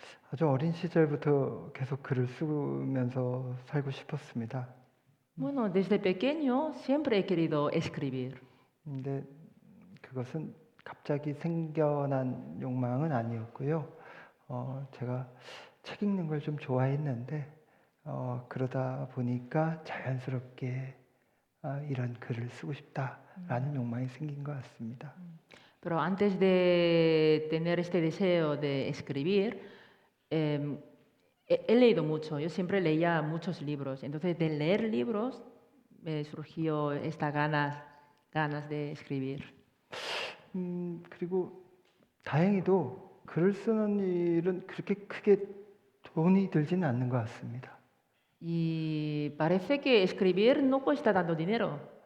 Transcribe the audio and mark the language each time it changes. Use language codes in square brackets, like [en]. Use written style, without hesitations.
[ko] 아주 어린 시절부터 계속 글을 쓰면서 살고 싶었습니다. [es] Bueno, desde pequeño siempre he querido escribir. [ko] 근데 그것은 갑자기 생겨난 욕망은 아니었고요. 제가 책 읽는 걸 좀 좋아했는데 그러다 보니까 자연스럽게 이런 글을 쓰고 싶다라는 욕망이 생긴 것 같습니다. [es] Pero antes de tener este deseo de escribir, he leído mucho. Yo siempre leía muchos libros. Entonces, de leer libros me surgió esta ganas de escribir. [ko] 그리고 다행히도 글을 쓰는 일은 그렇게 크게 돈이 들지는 않는 것 같습니다. [es] Y parece que escribir no cuesta tanto dinero.